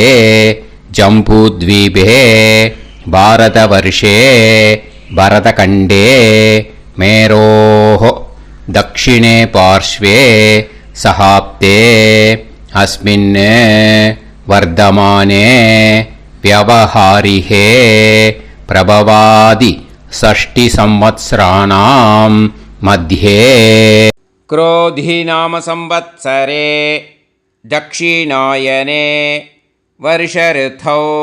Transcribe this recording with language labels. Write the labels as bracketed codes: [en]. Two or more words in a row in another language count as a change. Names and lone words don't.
[sa] जम्बूद्वीपे भारतवर्षे भरतखण्डे मेरोः दक्षिणे पार्श्वे शकाब्दे अस्मिन् वर्तमाने व्यवहारिहे प्रभवादि 6 संवत्सराणां मध्ये. क्रोधी नाम संवत्सरे दक्षिणायने वर्षऋतौ